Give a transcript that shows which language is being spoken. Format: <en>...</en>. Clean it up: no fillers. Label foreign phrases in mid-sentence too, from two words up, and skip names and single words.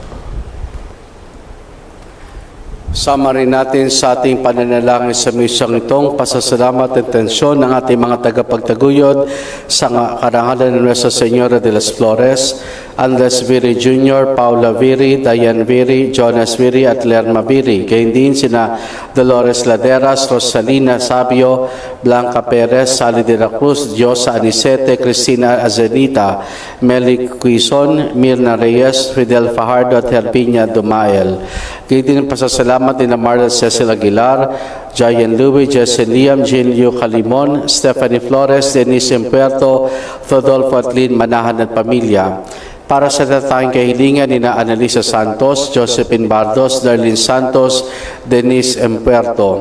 <tl>Sama rin natin sa ating pananalangin sa misang itong pasasalamat at tensyon ng ating mga tagapagtaguyod sa karangalan ng Nuestra Señora de las Flores, Andres Viri Jr., Paula Viri, Diane Viri, Jonas Viri at Lerma Viri. Gayun din sina Dolores Laderas, Rosalina Sabio, Blanca Perez, Sally de la Cruz, Diosa Anicete, Cristina Azenita, Meli Quizon, Mirna Reyes, Fidel Fajardo at Herpinia Dumael. Gayun din pasasalamat ni Marla Cecil Aguilar, Jayan Louie, Jesse Liam, Jean Liu Calimon, Stephanie Flores, Denise Impuerto, Rodolfo at Lynn Manahan at pamilya. Para sa tatanging kahilingan ni na Annalisa Santos, Josephine Bardos, Darlene Santos, Denise Impuerto.</tl>